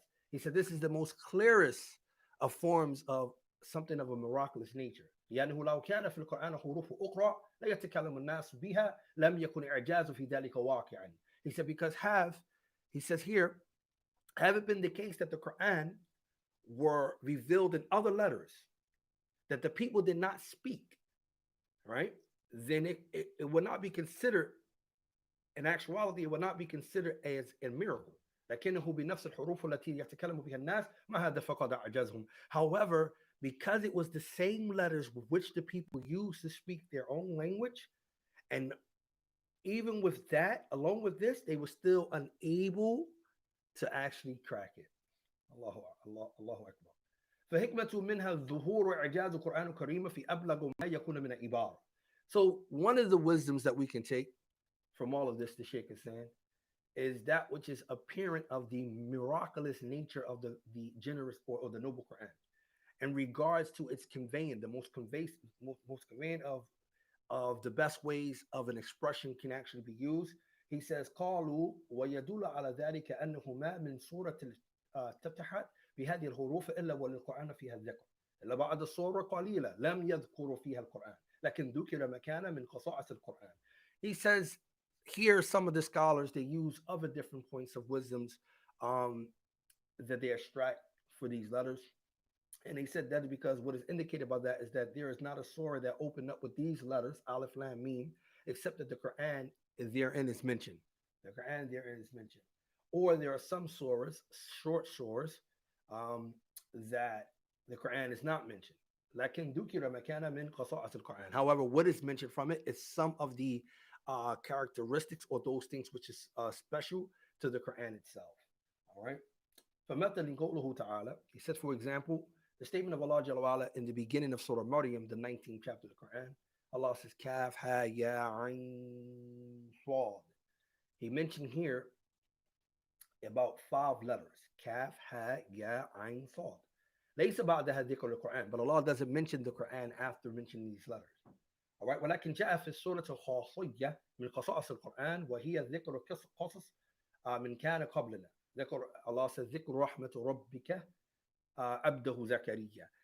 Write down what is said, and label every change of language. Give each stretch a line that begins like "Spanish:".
English: He said this is the most clearest of forms of something of a miraculous nature.
Arabic: لأنه لو كان في القرآن حروف أخرى لا يتكلم الناس بها لم يكن إعجاز في ذلك واقعا.
English: He said because he says here, have it been the case that the Quran were revealed in other letters that the people did not speak, right? Then it would not be considered, in actuality, it would not be considered as a miracle.
Arabic: لكنه بنفس الحروف التي يتكلم بها الناس ما هذا فقد أعجزهم.
English: However, because it was the same letters with which the people used to speak their own language, and even with that, along with this, they were still unable to actually crack it.
Arabic: الله أكبر. فحكمة منها ظهور إعجاز القرآن الكريم في أبلغ ما يكون من العبارة.
English: So one of the wisdoms that we can take from all of this, the Sheikh is saying, is that which is apparent of the miraculous nature of the generous or the noble Quran in regards to its conveying, the most conveying of the best ways of an expression can actually be used. He says,
Arabic: قالوا ويدل على ذلك أنه ما من سورة تفتحت بهذه الحروف إلا وللقرآن فيها الذكر. إلا بعد السورة قليلة لم يذكروا فيها القرآن لكن ذكر مكانا من خصائص القرآن.
English: He says, here some of the scholars, they use other different points of wisdoms that they extract for these letters. And he said that because what is indicated by that is that there is not a surah that opened up with these letters, Aleph, Lam, Mim, except that the Quran is therein is mentioned. The Quran therein is mentioned. Or there are some surahs, short surahs, that the Quran is not mentioned.
Arabic: لكن ذكر مكانا من خصائص القرآن.
English: However, what is mentioned from it is some of the characteristics or those things which is special to the Quran itself. All right.
Arabic: فمثل قوله تعالى,
English: he said, for example, the statement of Allah Jalla wa'ala in the beginning of Surah Maryam, the 19th chapter of the Quran. Allah says, Kaf, Ha, Ya, Ain, Swad. He mentioned here about 5 letters. Kaf, Ha, Ya, Ain, Swad.
Arabic: ليس بعدها ذكر القرآن,
English: but Allah doesn't mention the Quran after mentioning these letters. All right,
Arabic: ولكن جاء في السورة الخاصية من خصائص القرآن وهي ذكر قصص من كان قبلنا. ذكر,
English: Allah says,
Arabic: ذكر رحمة ربك عبده زكريا.